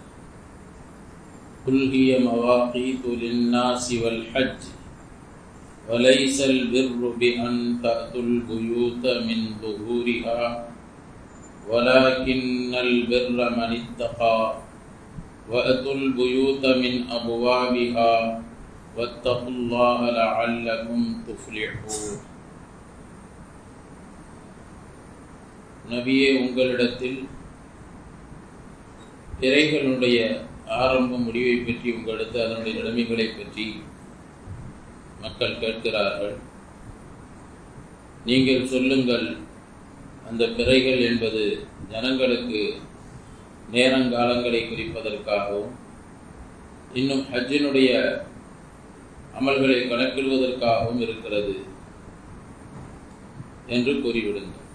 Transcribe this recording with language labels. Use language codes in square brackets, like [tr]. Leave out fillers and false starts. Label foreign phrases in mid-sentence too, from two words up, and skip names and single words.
[ar] قل هي مواقيت للناس والحج وليس البر بأن تأتوا البيوت من ظهورها ولكن البر من اتقى وأتوا البيوت من أبوابها واتقوا الله لعلكم تفلحون. [ta] நபியே, உங்களிடத்தில் இறைகளுடைய ஆரம்ப முடிவை பற்றி உங்களுக்கு அதனுடைய நிலைமைகளை பற்றி மக்கள் கேட்கிறார்கள். நீங்கள் சொல்லுங்கள், அந்த பிறைகள் என்பது ஜனங்களுக்கு நேரங்காலங்களை குறிப்பதற்காகவும் இன்னும் ஹஜ்ஜினுடைய அமல்களை கணக்கிடுவதற்காகவும் இருக்கிறது என்று கூறிவிடுங்கள்.